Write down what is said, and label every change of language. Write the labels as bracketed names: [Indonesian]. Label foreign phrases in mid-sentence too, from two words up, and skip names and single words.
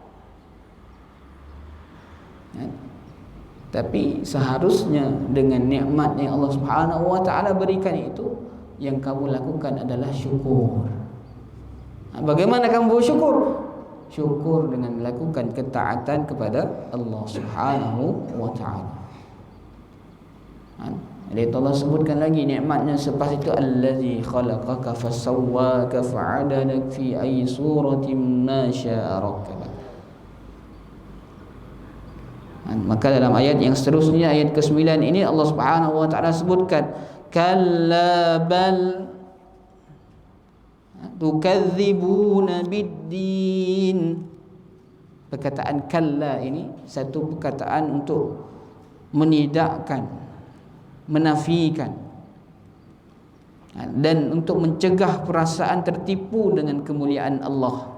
[Malay] Tapi seharusnya dengan nikmat yang Allah [Arabic] سبحانه وتعالى [Malay] berikan itu, yang kamu lakukan adalah syukur. Bagaimana kamu bersyukur? Syukur dengan melakukan ketaatan kepada Allah [Arabic] سبحانه وتعالى. [Malay] Jadi Allah sebutkan lagi nikmatnya selepas itu, [Arabic] الذي خلقك فسواك فعدلك في أي صورة ما شاء ركبك. [Malay] Maka dalam ayat yang seterusnya, ayat ke-9 ini, Allah [Arabic] سبحانه وتعالى [Malay] sebutkan, [Arabic] كلا بل تكذبون بالدين. [Malay] Perkataan kalla ini satu perkataan untuk menidakkan, menafikan, dan untuk mencegah perasaan tertipu dengan kemuliaan Allah.